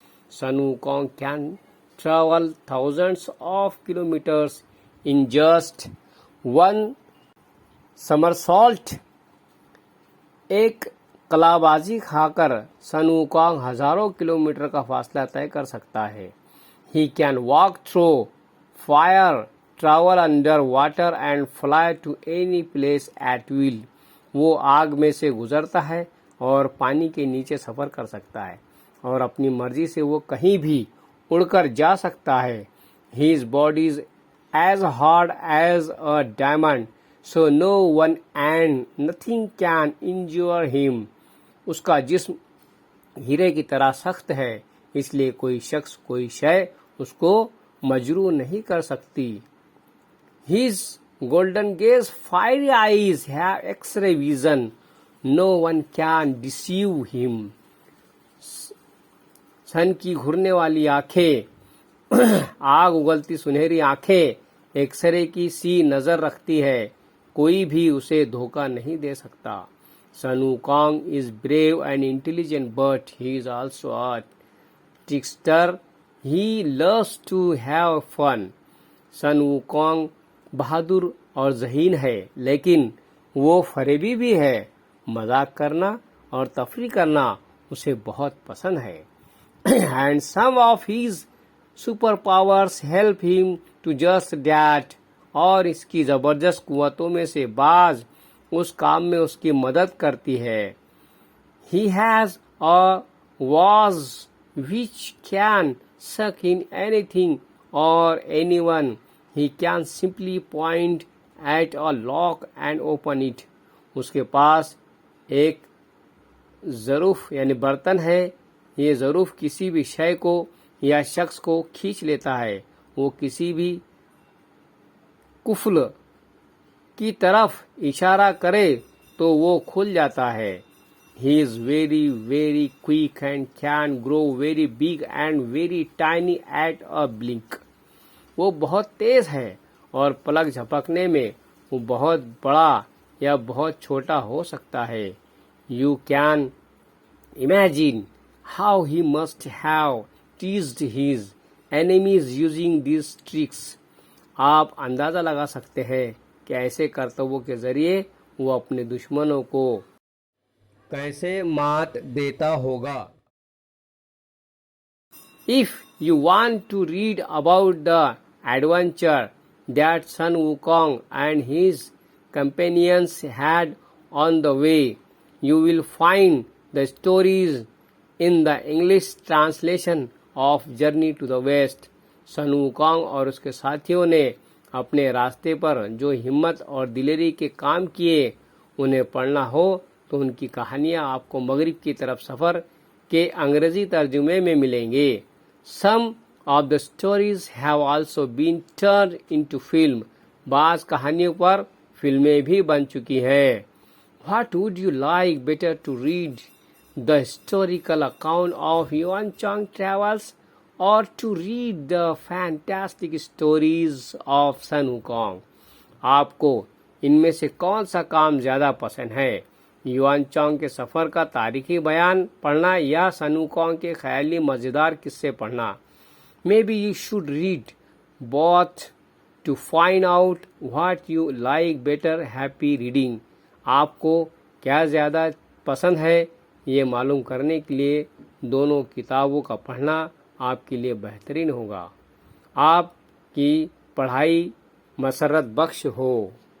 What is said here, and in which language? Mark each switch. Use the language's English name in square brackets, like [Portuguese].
[English] Sun Wukong can travel thousands of kilometers in just one somersault. [Hindi] एक कलाबाजी खाकर सन Wukong हजारों kilometre का फासला तय कर सकता है. [English] He can walk through fire, travel under water and fly to any place at will. [Hindi] वो आग में से गुजरता है और पानी के नीचे सफर कर सकता है और अपनी मर्जी से वो कहीं भी उड़कर जा सकता है. [English] His body is as hard as a diamond, so no one and nothing can injure him. [Hindi] उसका जिस्म हीरे की तरह सख्त है, इसलिए कोई शख्स कोई शय उसको मजरूह नहीं कर सकती. [English] His golden gaze, fiery eyes have X-ray vision. No one can deceive him. [Hindi] सन की घूरने वाली आंखें, आग उगलती सुनहरी आंखें एक्सरे की सी नजर रखती है. कोई भी उसे धोखा नहीं दे सकता. [English] Sun Wukong is brave and intelligent, but he is also a trickster. He loves to have fun. [Hindi] Sun Wukong बहादुर और ज़हीन है, लेकिन वो फरेबी भी है. मजाक करना और तफरी करना उसे बहुत पसंद है. [English] And some of his superpowers help him to just that. [Hindi] और इसकी जबरदस्त कुव्वतों में से बाज उस काम में उसकी मदद करती है. [English] He has a was which can suck in anything or anyone. He can simply point at a lock and open it. [Hindi] उसके पास एक ज़रूफ यानी बर्तन है. ये ज़रूफ किसी भी शय को या शख्स को खींच लेता है. वो किसी भी कुफल की तरफ इशारा करे तो वो खुल जाता है. [English] He is very very quick and can grow very big and very tiny at a blink. [Hindi] वो बहुत तेज है और पलक झपकने में वो बहुत बड़ा या बहुत छोटा हो सकता है. [English] You can imagine how he must have teased his enemies using these tricks. [Hindi] आप अंदाजा लगा सकते हैं कि ऐसे करतव्यों के जरिए वो अपने दुश्मनों को कैसे मात देता होगा. [English] If you want to read about the adventure that Sun Wukong and his companions had on the way, you will find the stories in the English translation of Journey to the West. [Hindi] Sun Wukong और उसके साथियों ने अपने रास्ते पर जो हिम्मत और दिलेरी के काम किए, उन्हें पढ़ना हो तो उनकी कहानियां आपको मगरिब की तरफ सफ़र के अंग्रेजी तर्जुमे में मिलेंगे. [English] Some of the stories have also been turned into film. [Hindi] बाज़ कहानियों पर फिल्में भी बन चुकी हैं. [English] What would you like better to read? The historical account of Yuan Chang travels or to read the fantastic stories of Sun Wukong? [Hindi] आपको इनमें से कौन सा काम ज़्यादा पसंद है? युआन चांग के सफ़र का तारीखी बयान पढ़ना या सन वुकोंग के ख्याली मज़ेदार किस्से पढ़ना? [English] Maybe you should read both to find out what you like better. Happy reading. [Hindi] आपको क्या ज़्यादा पसंद है ये मालूम करने के लिए दोनों किताबों का पढ़ना आपके लिए बेहतरीन होगा. आपकी पढ़ाई मसरत बख्श हो.